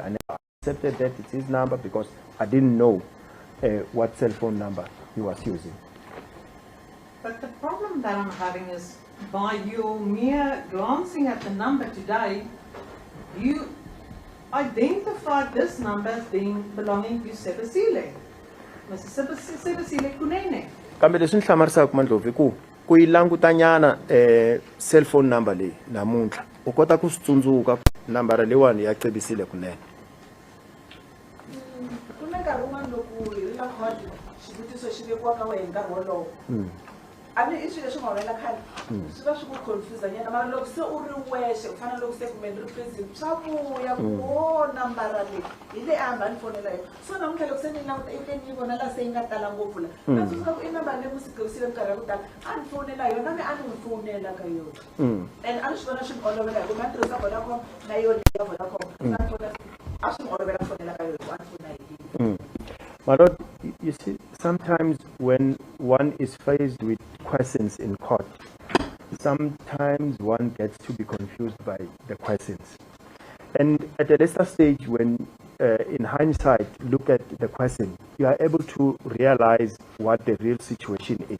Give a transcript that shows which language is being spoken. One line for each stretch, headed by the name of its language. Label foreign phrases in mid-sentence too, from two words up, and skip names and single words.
English: I never accepted that it's his number, because I didn't know what cell phone number he was using. But the problem that I'm having is, by your mere glancing at the number today, you identified this number as being belonging to Sebasile, Mr. Sebasile Kunene.
Tsonga: Kambe leswi nhlamarisaka Mandlovu ku yi langutanyana
English: cell phone number
Tsonga: leyi namuntlha u kota ku swi tsundzuka nambara leyiwani ya Cebisile Kunene. Ku na nkarhi wun'wana loko hi ri na khodi xivutiso xi vekiwa ka wena hi nkarhi wolowo. A ni i swilo leswi nga humelela khale swi va swi ku confuse nyana, mara loko se u ri wexe ku fana loko se kumbe ri present swa vuya ku nambara leyi hi leyi a hamba ni fonela yona. So namuntlha loko se ni languta ivi ni vona laha se yi nga tala ngopfu la na tsundzuka ku i nambara leyi Cebisile minkarhi ya ku tala a ni fonela yona, na a ni n'wi fonela ka yona. And a ni swi vona swi ni olovela hi ku ma tirhisa Vodacom na yona ya Vodacom a swi ni olovela fonela ka yona ku a ni fona hi yini.
English: My Lord, you see, sometimes when one is faced with questions in court, sometimes one gets to be confused by the questions. And at a later stage, when in hindsight, look at the question, you are able to realize what the real situation is.